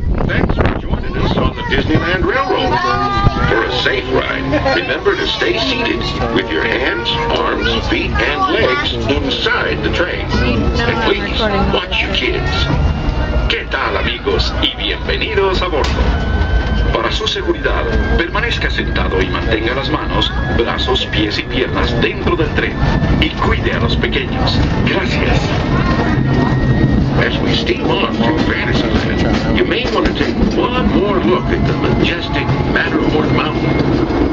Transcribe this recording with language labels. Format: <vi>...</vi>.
<en>Thanks for joining us on the Disneyland Railroad. For a safe ride, remember to stay seated with your hands, arms, feet, and legs inside the train. And please, watch your kids.</en> <es>¿Qué tal, amigos? Y bienvenidos a bordo. Para su seguridad, permanezca sentado y mantenga las manos, brazos, pies y piernas dentro del tren. Y cuide a los pequeños. Gracias.</es> <en>As we steam on through Fantasyland, you may want to take one more look at the majestic Matterhorn Mountain.</en>